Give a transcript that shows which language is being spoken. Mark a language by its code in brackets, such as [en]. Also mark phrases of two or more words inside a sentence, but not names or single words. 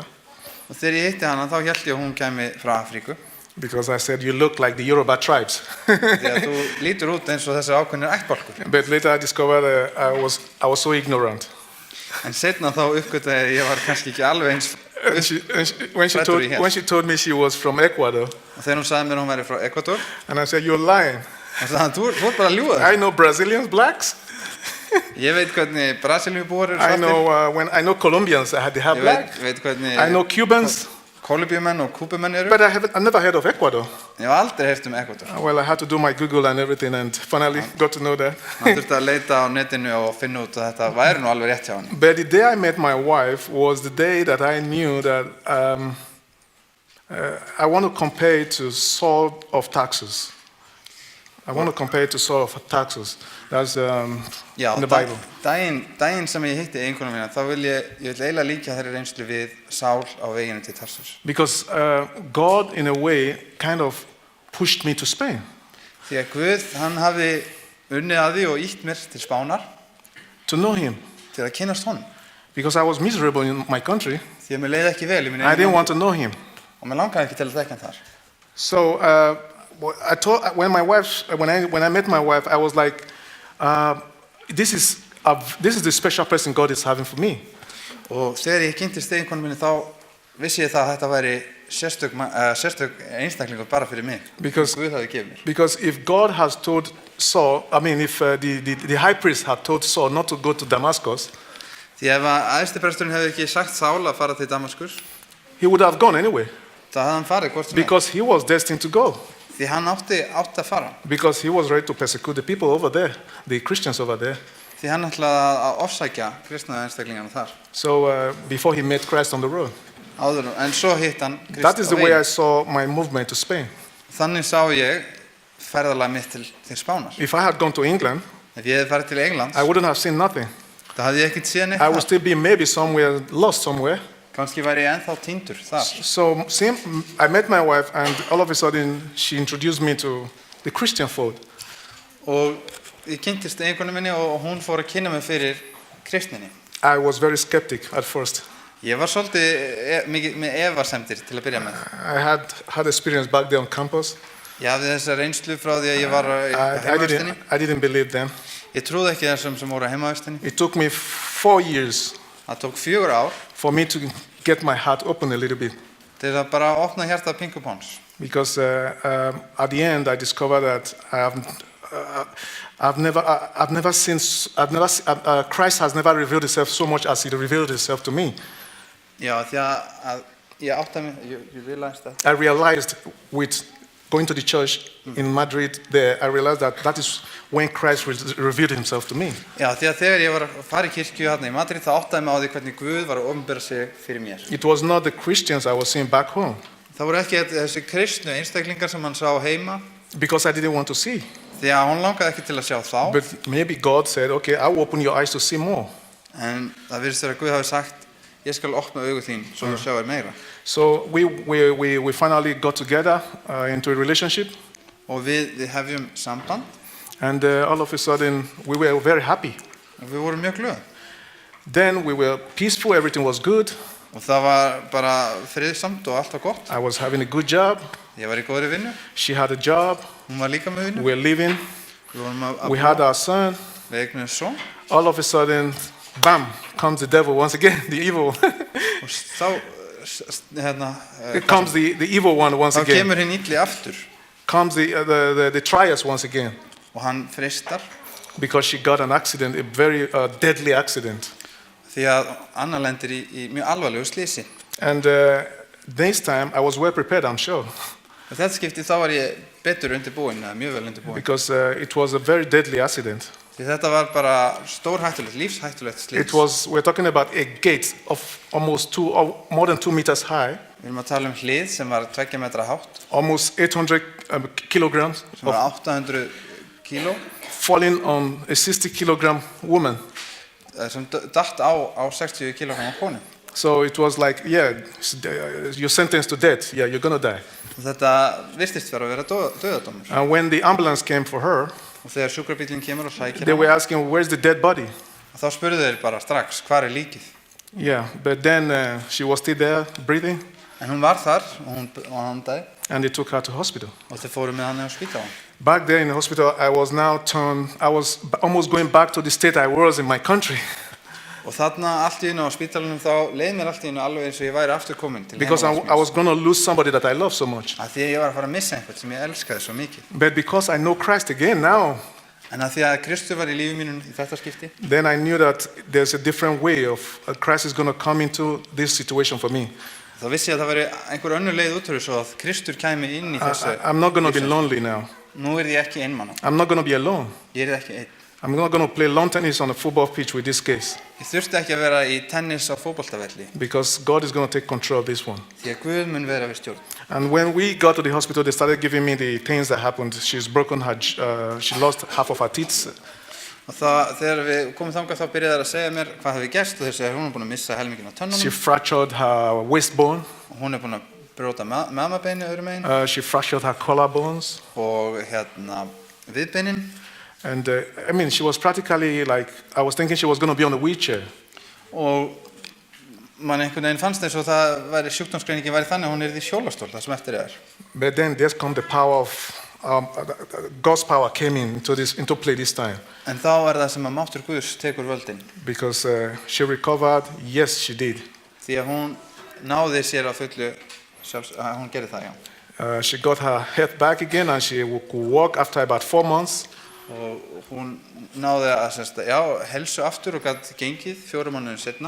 [is] Og þegar ég hitti hana, þá hélt ég að hún kæmi frá Afríku. [en] Because I said, you look like the Yoruba tribes. [is] Því að þú lítur út eins og þessir ákveðnir ættbálkur. [en] But later I discovered I was so ignorant. [is] En seinna þá uppgötaði ég var kannski ekki alveg eins. [en] When she told me she was from Ecuador. [is] Og þegar hún sagði mér hún væri frá Ecuador. [en] And I said, you're lying. [is] Og sagði, þú ert bara að ljúga. [en] I know Brazilians, blacks. [is] Ég veit hvernig Brasilíubúar eru svartir. [en] I know Colombians, they have black. [is] Ég veit hvernig [en] I know Cubans. [is] Kólumbíumenn og kúbumenn eru. [en] But I never heard of Ecuador. [is] Ég hef aldrei heyrt Ecuador. [en] Well, I had to do my Google and everything and finally got to know that. [is] Maður þurfti að leita á netinu og finna út að þetta væri nú alveg rétt hjá henni. [en] But the day I met my wife was the day that I knew that I want to compare it to Saul of Tarsus. I want to compare it to Saul of Tarsus. That's in the Bible. [is] Daginn sem ég hitti eiginkonu mína, þá vil ég vil eiginlega líka þeirri reynslu við Sál á veginum til Tarsus. [en] Because God, in a way, kind of pushed me to Spain. [is] Því að Guð, hann hafði unnið að því og ítt mér til Spánar. [en] To know Him. [is] Til að kynnast honum. [en] Because I was miserable in my country. [is] Því að mér leiði ekki vel í minni. [en] I didn't want to know Him. [is] Og mér langaði ekki til að þekka hann þar. [en] So when I met my wife, I was like, this is the special person God is having for me. [is] Og þegar ég kynntist eiginkonu minni þá vissi ég það að þetta væri sérstök einstaklingur bara fyrir mig. [en] Because [is] Guð hafði gefið mér. [en] Because if God has told Saul, I mean, if the high priest had told Saul not to go to Damascus, [is] því ef æðstipresturinn hefði ekki sagt Sál að fara til Damaskus, [en] he would have gone anyway. [is] Það hefði hann farið hvort sem er. [en] Because he was destined to go. [is] Því hann átti að fara. [en] Because he was ready to persecute the people over there, the Christians over there. [is] Því hann ætlaði að ofsækja kristna einstaklingarna þar. [en] So before he met Christ on the road. [is] En svo hitt hann Krist á veginn. [en] That is the way I saw my movement to Spain. [is] Þannig sá ég ferðalag mitt til Spánar. [en] If I had gone to England, [is] ef ég hefði farið til Englands, [en] I wouldn't have seen nothing. [is] Það hafði ég ekkert séð neitt. [en] I would still be maybe somewhere lost somewhere. [is] Kannski væri ég ennþá týndur þar. [en] So I met my wife, and all of a sudden she introduced me to the Christian fold. [is] Og ég kynntist eiginkonu minni og hún fór að kynna mig fyrir kristninni. [en] I was very skeptic at first. [is] Ég var svolítið mikið með efasemdir til að byrja með. [en] I had experience back there on campus. [is] Ég hafði þessa reynslu frá því að ég var á heimavistinni. [en] I didn't believe them. [is] Ég trúði ekki þessum sem voru á heimavistinni. [en] It took me 4 years. [is] Það tók 4 ár. [en] For me to get my heart open a little bit. [is] Til að bara opna hjartað pingu póns. [en] Because at the end I discovered that Christ has never revealed Himself so much as He revealed Himself to me. [is] Já, því að ég átta mig, [en] you realized that. I realized with going to the church in Madrid there, I realized that is when Christ revealed Himself to me. [is] Já, því að þegar ég var að fara í kirkju hérna í Madrid, þá áttaði mig á því hvernig Guð var að opinbera sig fyrir mér. [en] It was not the Christians I was seeing back home. [is] Það voru ekki þessi kristnu einstaklingar sem hann sá heima. [en] Because I didn't want to see. [is] Því að hún langaði ekki til að sjá þá. [en] But maybe God said, okay, I will open your eyes to see more. [is] En það virðist vera að Guð hafi sagt, ég skal opna augu þín svo þú sjáir meira. [en] So we finally got together into a relationship. [is] Og við hefjum samband. [en] And all of a sudden we were very happy. [is] Og við vorum mjög glöð. [en] Then we were peaceful, everything was good. [is] Og það var bara friðsamt og allt var gott. [en] I was having a good job. [is] Ég var í góðri vinnu. [en] She had a job. [is] Hún var líka með vinnu. [en] We were living. [is] Við vorum að [en] We had our son. [is] Við eignuðumst son. [en] All of a sudden, bam, comes the devil once again, the evil. [is] Og þá [en] comes the evil one once [is] þá [en] again. [is] kemur hinn illi aftur. [en] Comes the trials once again. [is] Og hann freistar. [en] Because she got an accident, a very deadly accident. [is] Því að Anna lendir í mjög alvarlegu slysi. [en] And this time I was well prepared, I'm sure. [is] Og þetta skipti þá var ég betur undirbúinn, mjög vel undirbúinn. [en] Because it was a very deadly accident. [is] Því þetta var bara stórhættulegt, lífshættulegt slys. [en] We're talking about a gate of almost more than 2 meters high. [is] Við erum að tala hlið sem var 2 metra hátt. [en] Almost 800 kilograms. [is] Sem var 800 kíló. [en] Falling on a 60 kilogram woman. [is] Sem datt á 60 kilógrama konu. [en] So it was like, yeah, you're sentenced to death. Yeah, you're gonna die. [is] Og þetta virtist vera að vera dauðadómur. [en] And when the ambulance came for her, [is] og þegar sjúkrabíllinn kemur og sækir [en] they were asking, where's the dead body? [is] Og þá spurðu þeir bara strax, hvar líkið? [en] Yeah, but then she was still there, breathing. [is] En hún var þar og hún andaði. [en] And they took her to hospital. [is] Og þeir fóru með hana á spítalann. [en] Back there in the hospital, I was almost going back to the state I was in my country. [is] Og þarna allt í einu á spítalanum þá leið mér allt í einu alveg eins og ég væri aftur komin til [en] Because I was going to lose somebody that I love so much. [is] Af því að ég var að fara að missa einhvern sem ég elskaði svo mikið. [en] But because I know Christ again now, [is] en af því að Kristur var í lífi mínu í þetta skipti, [en] then I knew that there's a different way of Christ is going to come into this situation for me. [is] Þá vissi ég að það væri einhver önnur leið út úr þessu að Kristur kæmi inn í þessu. [en] I'm not going to be lonely now. [is] Nú ég ekki einmana. [en] I'm not going to be alone. [is] Ég ekki einn. [en] I'm not going to play lawn tennis on a football pitch with this case. [is] Ég þurfti ekki að vera í tennis á fótboltavelli. [en] Because God is going to take control of this one. [is] Því að Guð mun vera við stjórn. [en] And when we got to the hospital, they started giving me the things that happened. She lost half of her teeth. [is] Og þegar við komum þangað þá byrjaði þær að segja mér hvað hefði gerst og þeir segja hún búin að missa helminginn á tönnunum. [en] She fractured her waist bone. [is] Og hún búin að brjóta mamabeini öðrum megin. [en] She fractured her collarbones. [is] Og viðbeinin. [en] And I mean, she was practically like, I was thinking she was going to be on a wheelchair. [is] Og man einhvern veginn fannst þess að það væri sjúkdómsgreiningin væri þannig að hún í hjólastól það sem eftir [en] But then there's come the power of God's power came into play this time. [is] En þá það sem að máttur Guðs tekur völdin. [en] Because she recovered, yes, she did. [is] Því að hún náði sér á fullu hún gerði það, já. [en] She got her health back again and she could walk after about 4 months. [is] Og hún náði að helsu aftur og gat gengið 4 mánuðum seinna.